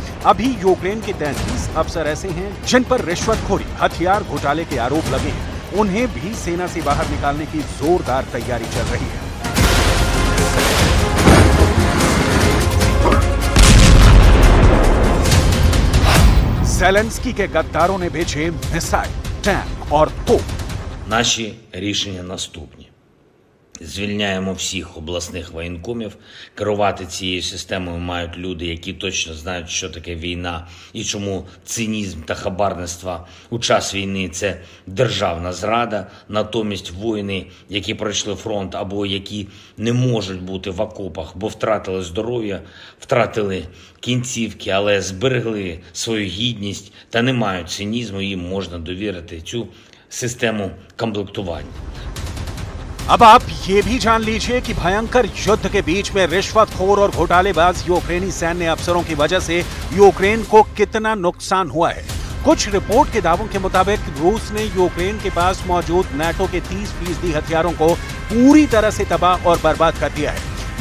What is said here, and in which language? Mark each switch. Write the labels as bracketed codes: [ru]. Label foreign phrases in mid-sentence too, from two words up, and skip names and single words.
[hi] अभी यूक्रेन के 33 अफसर ऐसे हैं जिन पर रिश्वतखोरी, हथियार घोटाले के आरोप लगे हैं। उन्हें भी सेना से बाहर निकालने की जोरदार तैयारी चल रही है। ज़ेलेंस्की के गद्दारों ने भेजे मिसाइल, टैंक और तोप। [uk] Наші рішення наступні. Звільняємо всіх обласних воєнкомів. Керувати цією системою мають люди, які точно знають, що таке війна і чому цинізм та хабарництво у час війни – це державна зрада. Натомість воїни, які пройшли фронт або які не можуть бути в окопах, бо втратили здоров'я, втратили кінцівки, але зберегли свою гідність та не мають цинізму, їм можна довірити цю систему комплектування. [hi] अब आप ये भी जान लीजिए कि भयंकर युद्ध के बीच में रिश्वतखोर और घोटालेबाज यूक्रेनी सैन्य अफसरों की वजह से यूक्रेन को कितना नुकसान हुआ है। कुछ रिपोर्ट के दावों के मुताबिक रूस ने यूक्रेन के पास मौजूद नाटो के 30% हथियारों को पूरी तरह से तबाह और बर्बाद कर दिया है।